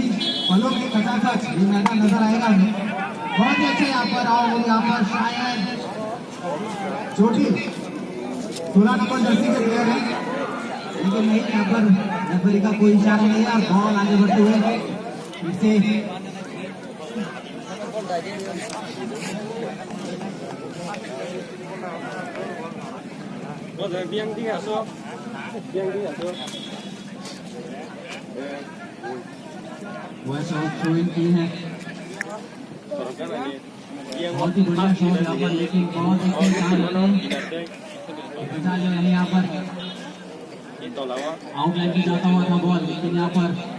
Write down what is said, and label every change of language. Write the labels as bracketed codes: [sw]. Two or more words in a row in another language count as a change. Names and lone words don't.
[hi] ही पलों में खचाखच ये मैदान नजर आएगा हमें बहुत ही अच्छा यहाँ पर आओ यहाँ पर शायद चोटी 16 नंबर जर्सी के प्लेयर है लेकिन नहीं यहाँ पर रेफरी का कोई इशारा नहीं है और बॉल आगे बढ़ते हुए इससे biang đi hả số वैसा थ्रोइंग की है बहुत ही बढ़िया शॉट यहाँ पर लेकिन बहुत ही बचा जो है यहाँ पर आउटलाइन पे जाता हुआ था बॉल लेकिन यहाँ पर